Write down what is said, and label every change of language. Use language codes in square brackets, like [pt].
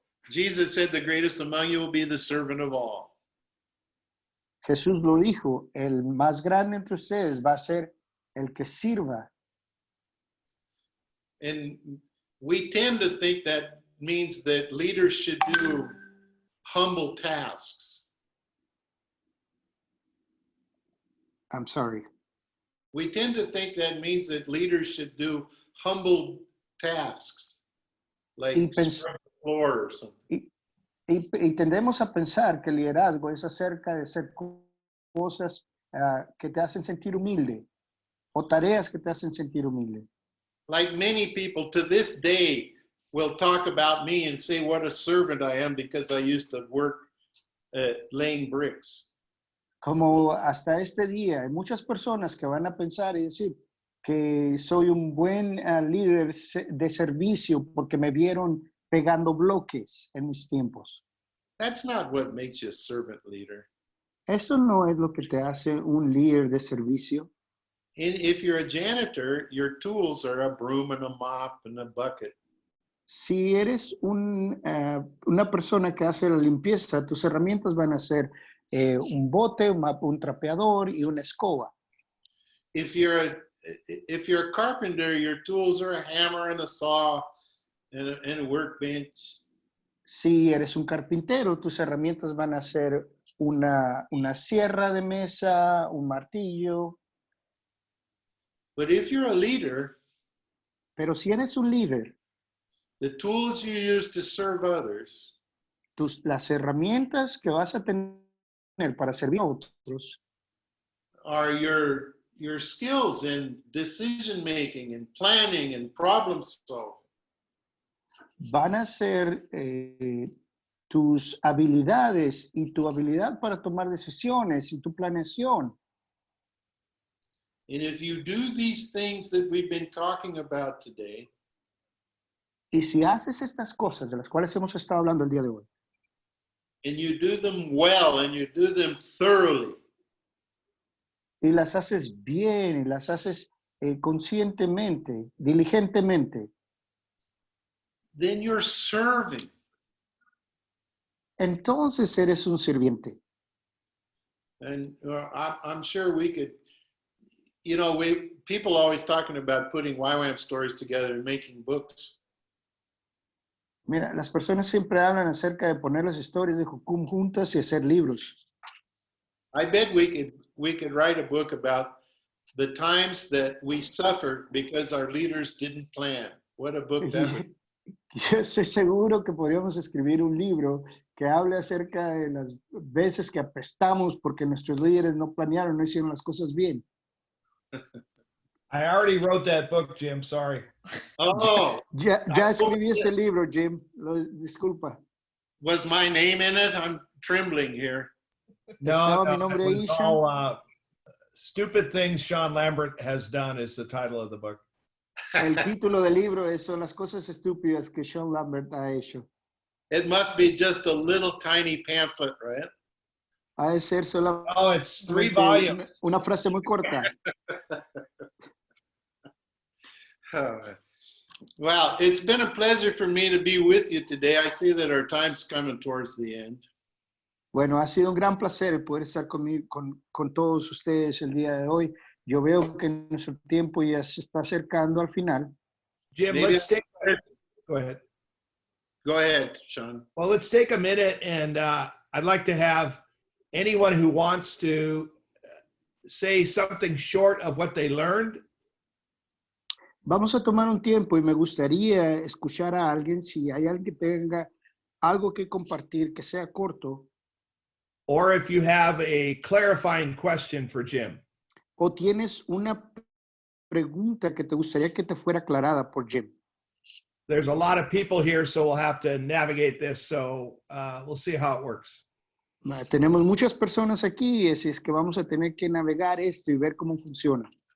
[en] Jesus said, the greatest among you will be the servant of all. [es] Jesús lo dijo, el más grande entre ustedes va a ser el que sirva. [en] And we tend to think that means that leaders should do humble tasks. I'm sorry. We tend to think that means that leaders should do humble tasks, like scrub the floor or something. [es] Y tendemos a pensar que el liderazgo es acerca de hacer cosas que te hacen sentir humilde o tareas que te hacen sentir humilde. [en] Like many people to this day will talk about me and say what a servant I am because I used to work laying bricks. [es] Como hasta este día hay muchas personas que van a pensar y decir que soy un buen líder de servicio porque me vieron pegando bloques en mis tiempos. [en] That's not what makes you a servant leader. [es] Eso no es lo que te hace un líder de servicio. [en] And if you're a janitor, your tools are a broom and a mop and a bucket. [es] Si eres una persona que hace la limpieza, tus herramientas van a ser un bote, un trapeador y una escoba. [en] If you're a carpenter, your tools are a hammer and a saw and a workbench. [es] Si eres un carpintero, tus herramientas van a ser una sierra de mesa, un martillo. [en] But if you're a leader, [es] pero si eres un líder, [en] the tools you use to serve others, [es] las herramientas que vas a tener para servir a otros, [en] are your skills in decision making and planning and problem solving. [es] Van a ser tus habilidades y tu habilidad para tomar decisiones y tu planeación. [en] And if you do these things that we've been talking about today, [es] y si haces estas cosas de las cuales hemos estado hablando el día de hoy, [en] and you do them well and you do them thoroughly, [es] y las haces bien y las haces conscientemente, diligentemente, [en] then you're serving. [es] entonces eres un sirviente. [en] And I'm sure we could, people always talking about putting YWAM stories together and making books. [es] Mira, las personas siempre hablan acerca de poner las historias de Jucum juntas y hacer libros. [en] I bet we could write a book about the times that we suffered because our leaders didn't plan. What a book that would be. [es] Yo estoy seguro que podríamos escribir un libro que hable acerca de las veces que apestamos porque nuestros líderes no planearon, no hicieron las cosas bien. [en] I already wrote that book, Jim. Sorry. Oh, [es] Ya escribí ese libro, Jim. Disculpa. [en] Was my name in it? I'm trembling here. [es] No, mi nombre [en] it [es] ahí, [en] was all, Stupid Things Sean Lambert Has Done is the title of the book. [es] El título del libro son las cosas estúpidas que Sean Lambert ha hecho. [en] It must be just a little tiny pamphlet, right? [es] Ha de ser solo [en] Oh, it's 3 volumes. [es] una frase muy corta. [en] Oh, well, it's been a pleasure for me to be with you today. I see that our time's coming towards the end. [es] Bueno, ha sido un gran placer poder estar conmigo, con todos ustedes el día de hoy. Yo veo que nuestro tiempo ya se está acercando al final. [en] Jim, Maybe let's take. Go ahead. Go ahead, Sean. Well, let's take a minute, and I'd like to have anyone who wants to say something short of what they learned. [es] Vamos a tomar un tiempo y me gustaría escuchar a alguien, si hay alguien que tenga algo que compartir, que sea corto. [en] Or if you have a clarifying question for Jim. [es] O tienes una pregunta que te gustaría que te fuera aclarada por Jim. [en] There's a lot of people here, so we'll have to navigate this. So we'll see how it works. [es] Tenemos muchas personas aquí, así es que vamos a tener que navegar esto y ver cómo funciona.